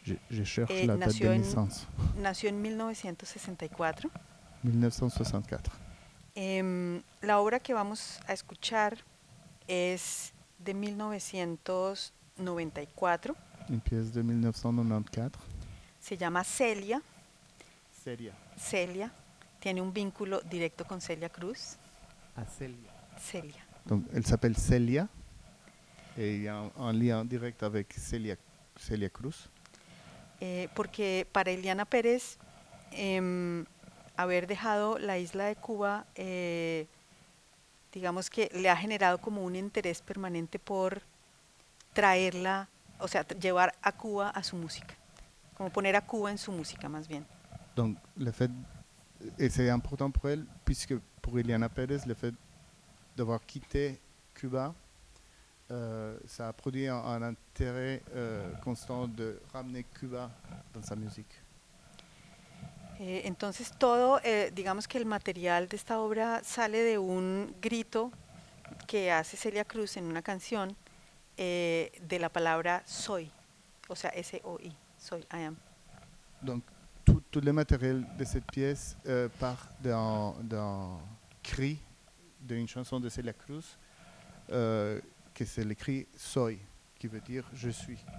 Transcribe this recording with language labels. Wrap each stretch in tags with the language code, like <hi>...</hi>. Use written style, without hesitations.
<fr>Je cherche la date de naissance.</fr> <es>Nació en 1964.</es> <fr>1964.</fr> <es>La obra que vamos a escuchar es de 1994.</es> <fr>Une pièce de 1994.</fr> <es>Se llama Celia. Celia. Celia. Tiene un vínculo directo con Celia Cruz. A Celia. Celia.</es> <fr>Donc, elle s'appelle Celia. Et il y a un lien direct avec Celia Cruz.</fr> <es>Porque para Ileana Pérez, haber dejado la isla de Cuba, digamos que le ha generado como un interés permanente por traerla, o sea, llevar a Cuba a su música. Como poner a Cuba en su música, más bien.</es> <fr>Donc, le fait. Et c'est important pour elle, puisque pour Ileana Pérez, le fait d'avoir quitté Cuba, ça a produit un intérêt constant de ramener Cuba dans sa musique.</fr> <es>Entonces, todo, digamos que el material de esta obra sale de un grito que hace Celia Cruz en una canción de la palabra soy, o sea, S-O-I, soy,</es> <en>I am.</en> <fr>Donc, tout le matériel de cette pièce part d'un cri d'une chanson de Celia Cruz, que c'est le cri Soy, qui veut dire je suis.</fr>